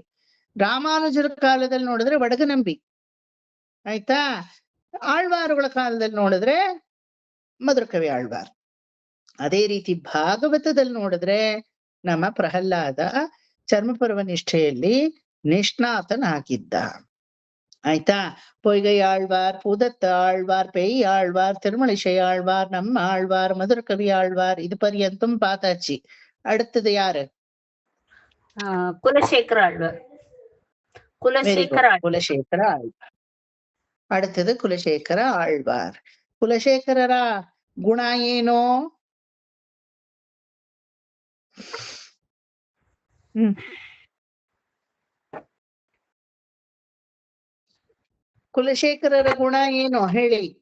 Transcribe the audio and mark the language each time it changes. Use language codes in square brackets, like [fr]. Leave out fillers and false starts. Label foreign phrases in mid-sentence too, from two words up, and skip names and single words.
[kn] ರಾಮಾನುಜರ ಕಾಲದಲ್ಲಿ ನೋಡಿದ್ರೆ ವಡಗನಂಬಿ, ಆಯ್ತಾ? ಆಳ್ವಾರುಗಳ ಕಾಲದಲ್ಲಿ ನೋಡಿದ್ರೆ ಮಧುರ ಕವಿ ಆಳ್ವಾರ್. ಅದೇ ರೀತಿ ಭಾಗವತದಲ್ಲಿ ನೋಡಿದ್ರೆ ನಮ್ಮ ಪ್ರಹ್ಲಾದ ಚರ್ಮಪರ್ವ ನಿಷ್ಠೆಯಲ್ಲಿ ನಿಷ್ಣಾತನಾಗಿದ್ದ, ಆಯ್ತಾ? [ta] பொய்கை ஆழ்வார், பூதத்த ஆழ்வார், பேய் ஆழ்வார், திருமலிசை ஆழ்வார், நம்ம ஆழ்வார், மதுர கவி ஆழ்வார், இது பர்யந்தம் பார்த்தாச்சு. அடுத்தது யாரு? [kn] ಕುಲಶೇಖರ ಆಳ್ವಾರ್. ಕುಲಶೇಖರ ಆಳ್ವಾರ್. அடுத்தது ಕುಲಶೇಖರ ಆಳ್ವಾರ್. ಕುಲಶೇಖರರ ಗುಣ ಏನು? ಕುಲಶೇಖರರ ಗುಣ ಏನು ಹೇಳಿ?